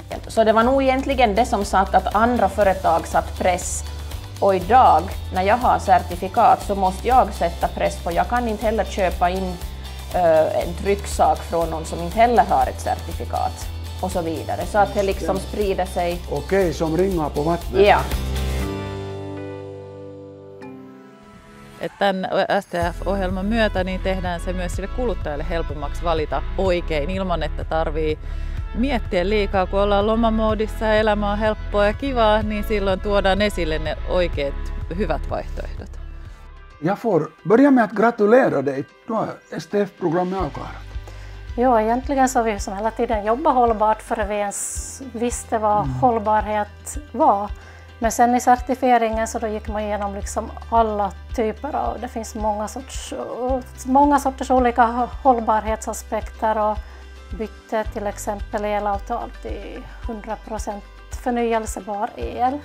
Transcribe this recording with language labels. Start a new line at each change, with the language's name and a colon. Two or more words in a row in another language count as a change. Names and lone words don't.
Swedish: Så det var nog egentligen det som satt att andra företag satt press. Och idag när jag har certifikat så måste jag sätta press på. Jag kan inte heller köpa in en trycksak från någon som inte heller har ett certifikat och så vidare. Så att det liksom sprider sig. Okej, som ringar på vattnet. Ja.
Finnish: Tämän STF-ohjelman myötä niin tehdään se myös sille kuluttajalle helpommaksi valita oikein ilman, että tarvii miettiä liikaa. Kun ollaan lomamoodissa ja elämä on helppoa ja kivaa, niin silloin tuodaan esille ne oikeat hyvät vaihtoehdot.
Swedish: Jag får börja med att gratulera dig. Du har STF-programmet avklarat. Ja, egentligen så har vi som hela tiden jobbat hållbart för vi ens visste vad hållbarhet var. Men sen i certifieringen så då gick man igenom liksom alla typer av, det finns många sorters olika hållbarhetsaspekter, och bytte till exempel elavtal till 100% förnyelsebar el.